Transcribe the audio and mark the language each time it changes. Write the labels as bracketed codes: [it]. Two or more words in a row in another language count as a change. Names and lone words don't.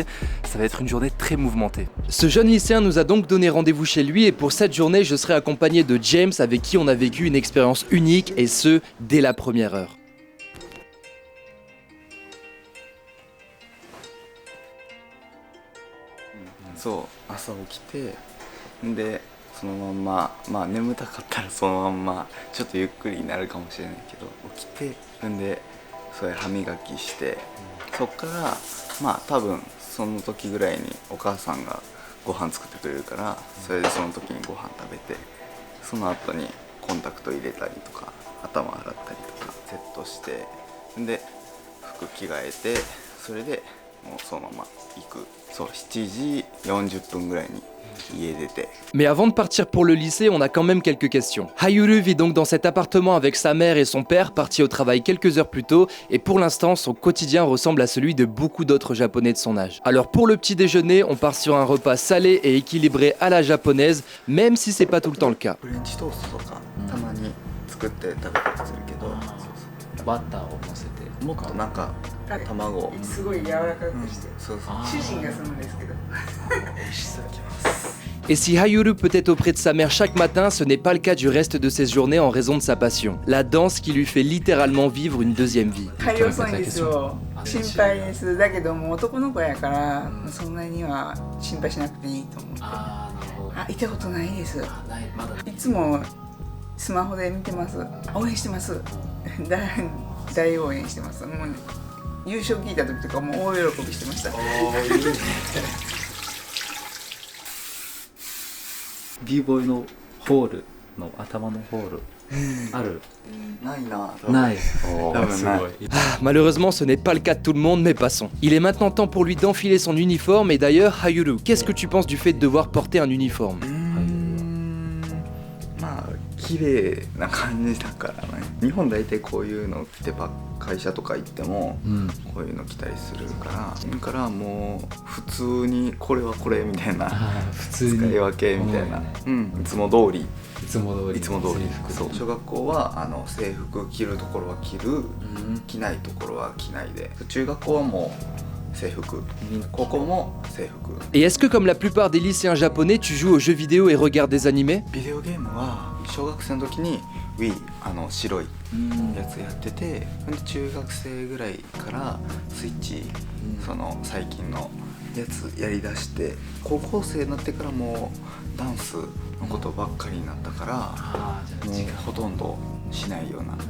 [fr] Ça va être une journée très mouvementée. Ce jeune lycéen nous a donc donné rendez-vous chez lui et pour cette journée, je serai accompagné de James avec qui on a vécu une expérience unique et ce, dès la première heure. [en] So, [ja] 朝起きて、で、そのまんま、まあ眠たかったらそのまんまちょっとゆっくりになるかもしれないけど、起きて、んで、それ歯磨きして、そっからまあ多分その時ぐらいにお母さんがご飯作ってくれるから、それでその時にご飯食べて、その後にコンタクト入れたりとか頭洗ったりとかセットして、で服着替えて、それでもうそのまま行く。そう、7時40分ぐらいに家出て。 [fr] Mais avant de partir pour le lycée, on a quand même quelques questions. Hayuru vit donc dans cet appartement avec sa mère et son père, partis au travail quelques heures plus tôt, et pour l'instant, son quotidien ressemble à celui de beaucoup d'autres japonais de son âge. Alors pour le petit déjeuner, on part sur un repas salé et équilibré à la japonaise, même si c'est pas tout le temps le cas. [ja] フレンチトーストとかたまに作って食べたりするけど、バターを乗せて。もっとなんか卵をすごい柔らかくして、そうそう主人がするんですけど。 [fr] Et si Hayuru peut être auprès de sa mère chaque matin, ce n'est pas le cas du reste de ses journées en raison de sa passion. La danse qui lui fait littéralement vivre une deuxième vie. [ja] 帰り遅いんですよ。心配です。だけども男の子やから、そんなには心配しなくていいと思って。あ、行ったことないです。いつもスマホで見てます。応援してます。大応援してます。もう、ね、優勝聞いた時とかもう大喜びしてました。 B ボーイのホールの頭のホールある？ないな。ない。多分ない。 [fr] Malheureusement, ce n'est pas le cas de tout le monde, mais passons. Il est maintenant temps pour lui d'enfiler son uniforme et d'ailleurs, Hayuru, qu'est-ce que tu penses du fait de devoir porter un uniforme? [ja] まあ綺麗な感じだからね。日本大体こういうの着て会社とか行ってもこういうの着たりするから、だからもう普通にこれはこれみたいな使い分けみたいな、いつも通り。いつも通り。そう。小学校は制服着るところは着る、着ないところは着ないで。中学校はもう制服、高校も制服。 [fr] Et est-ce que comme la plupart des lycéens japonais, tu joues aux jeux vidéo et regardes des animés? [ja] ビデオゲームは小学生の時に Wii 白いやつやってて、中学生ぐらいからスイッチ、その最近のやつやりだして、高校生になってからもうダンスのことばっかりになったから、もうほとんどしないようになった。